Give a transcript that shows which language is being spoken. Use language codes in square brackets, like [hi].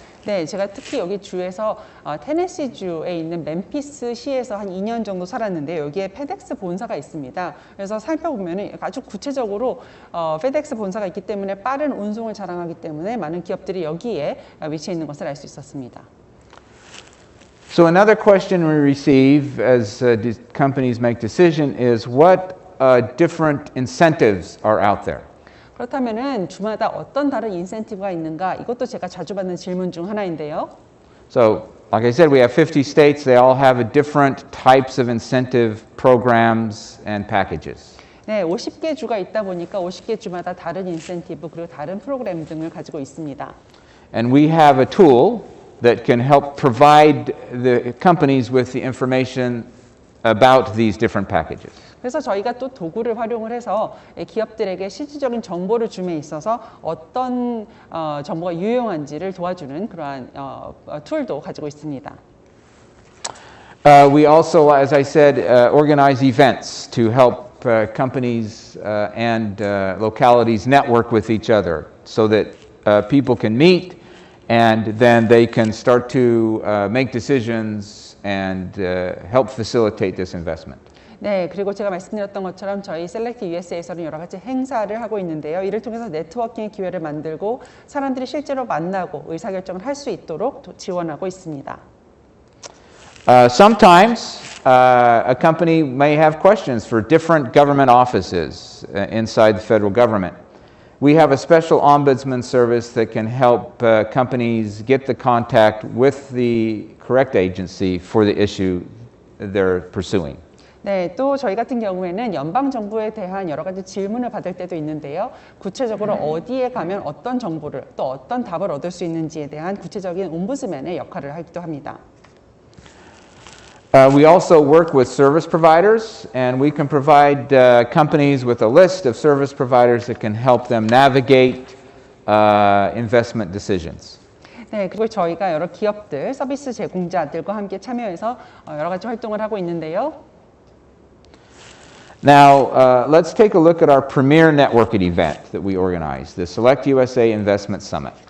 [ko] 네, 제가 특히 여기 주에서 테네시 주에 있는 멤피스 시에서 한 2년 정도 살았는데 여기에 페덱스 본사가 있습니다. 그래서 살펴보면 아주 구체적으로 페덱스 본사가 있기 때문에 빠른 운송을 자랑하기 때문에 많은 기업들이 여기에 위치해 있는 것을 알 수 있었습니다. [en] So another question we receive as companies make decision is what different incentives are out there? [ko] 그렇다면은 주마다 어떤 다른 인센티브가 있는가? 이것도 제가 자주 받는 질문 중 하나인데요. [en] So, like I said, we have 50 states. They all have different types of incentive programs and packages. [ko] 네, 50개 주가 있다 보니까 50개 주마다 다른 인센티브 그리고 다른 프로그램 등을 가지고 있습니다. [en] And we have a tool that can help provide the companies with the information about these different packages. [ko] 그래서 저희가 또 도구를 활용을 해서 기업들에게 실질적인 정보를 줌에 있어서 어떤 정보가 유용한지를 도와주는 그러한 툴도 가지고 있습니다. [en] We also, as I said, organize events to help companies and localities network with each other so that people can meet and then they can start to make decisions and help facilitate this investment. [ko] 네, 그리고 제가 말씀드렸던 것처럼 저희 셀렉트 USA에서는 여러 가지 행사를 하고 있는데요. 이를 통해서 네트워킹의 기회를 만들고 사람들이 실제로 만나고 의사결정을 할 수 있도록 지원하고 있습니다. [en] Sometimes a company may have questions for different government offices inside the federal government. We have a special ombudsman service that can help companies get the contact with the correct agency for the issue they're pursuing. [ko] 네, 또 저희 같은 경우에는 연방 정부에 대한 여러 가지 질문을 받을 때도 있는데요. 구체적으로 어디에 가면 어떤 정보를 또 어떤 답을 얻을 수 있는지에 대한 구체적인 옴부스맨의 역할을 하기도 합니다. [en] We also work with service providers, and we can provide companies with a list of service providers that can help them navigate investment decisions. [ko] 네, 그리고 저희가 여러 기업들, 서비스 제공자들과 함께 참여해서 여러 가지 활동을 하고 있는데요. [en] Now, let's take a look at our premier networking event that we organize, the Select USA Investment Summit.